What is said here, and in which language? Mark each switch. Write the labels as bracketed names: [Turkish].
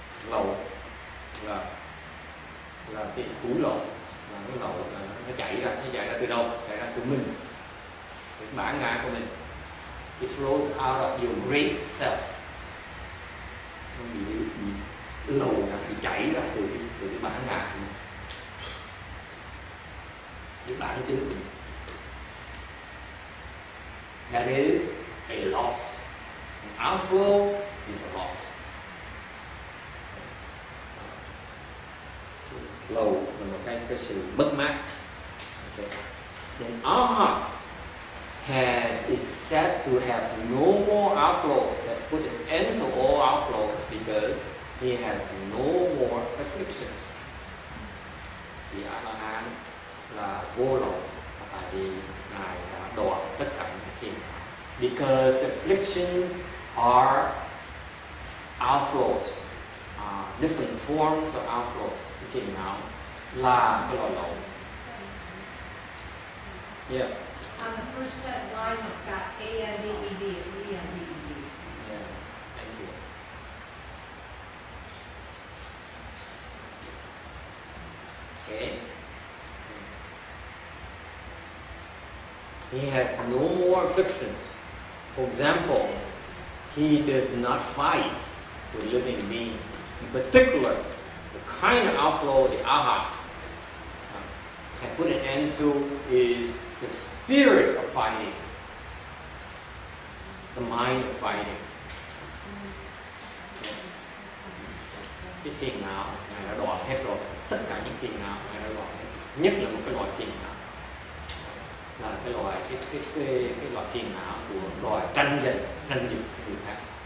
[Vietnamese] Lậu là cái khối lậu, là cái lậu là nó chạy ra từ đâu? Chạy ra từ mình, cái bản ngã của mình. [English] It flows out of your great self. [Vietnamese] Nó bị lậu ra, thì chảy ra từ cái bản ngã của mình, cái bản tính của mình. [English] That is a loss. An outflow is a loss. [Vietnamese] Lậu là một cái sự mất mát. Okay. [English] Then Arhat is said to have no more outflows, has put an end to all outflows because he has no more afflictions. [Vietnamese] Thì A-la-hán là vô lậu, tại vì Ngài đã đoạn tất cả những phiền não. [English] Because afflictions are outflows, different forms of outflows. [Vietnamese] Phiền não là cái loại lậu. [English] Yes. On the first set line, it's got A-N-D-E-D, E-N-D-E-D. Yeah, thank you. Okay. He has no more afflictions. For example, he does not fight with living beings. In particular, the kind of outflow the Arhat can put an end to is the spirit of fighting, the mind of fighting. [Vietnamese] Cái phiền não Ngài đã đoạn hết rồi, tất cả những phiền não Ngài đã đoạn hết. Nhất là một cái loại phiền não là cái loại phiền não của loài tranh giành người khác.